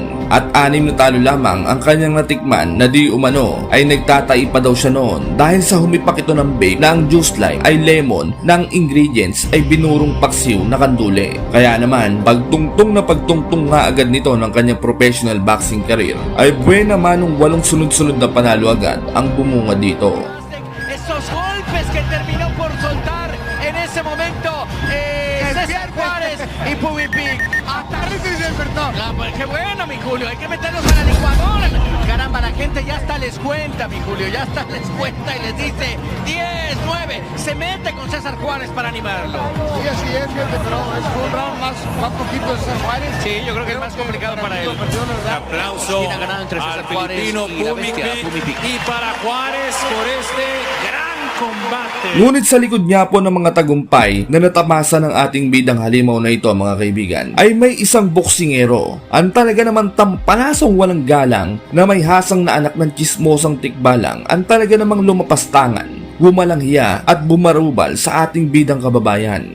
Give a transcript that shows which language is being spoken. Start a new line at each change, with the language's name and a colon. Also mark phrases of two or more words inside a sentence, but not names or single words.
Filipino: At 6 na talo lamang ang kanyang natikman na di umano ay nagtatai pa daw siya noon dahil sa humipak ito ng bake na ang
English: juice line
Filipino: ay lemon na ang ingredients ay binurong paksiw na kandule. Kaya naman pagtungtong nga agad nito ng kanyang
English: professional boxing career
Filipino: ay buena manong 8 sunod-sunod na panalo agad ang bumunga dito.
Spanish: Esos golpes que terminó por soltar en ese momento César Juárez y Pumikpik. Qué bueno, mi Julio, hay que meternos a la licuadora. Caramba, la gente ya hasta les cuenta, mi Julio, ya hasta les cuenta y les dice 10, 9, se mete con César Juárez para animarlo. Sí, así es, pero es un round más poquito de César Juárez. Sí, yo creo que es más complicado para él. Aplauso ¿Quién ha ganado entre César al Juárez filipino y la bestia Pumikpik y para Juárez por este gran combate.
Filipino: Ngunit sa likod niya po ng mga tagumpay na natamasa ng ating bidang halimaw na ito mga kaibigan, ay may isang boksingero ang talaga naman tampalasong walang galang na may hasang na anak ng chismosang tikbalang ang talaga namang lumapastangan, bumalanghiya at bumarubal sa ating bidang kababayan.